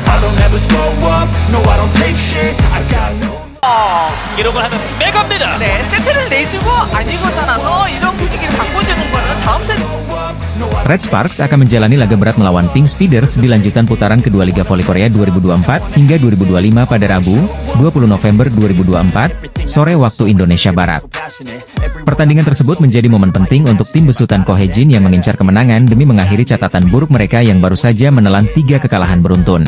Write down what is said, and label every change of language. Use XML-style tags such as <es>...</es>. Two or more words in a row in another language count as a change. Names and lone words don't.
<en>don't ever slow up, no I don't take shit, I got no.</en> <ko>기록을 하는 메가입니다. 네, 세트를 내주고 아니고 떠나서 이런 분위기를 바꿔주는 거는 다음 세트.</ko> <id>Red Sparks akan menjalani laga berat melawan Pink Speeders di lanjutan putaran kedua Liga Voli Korea 2024 hingga 2025 pada Rabu, 20 November 2024, sore waktu Indonesia Barat. Pertandingan tersebut menjadi momen penting untuk tim besutan Ko Hae-jin yang mengincar kemenangan demi mengakhiri catatan buruk mereka yang baru saja menelan 3 kekalahan beruntun.</id>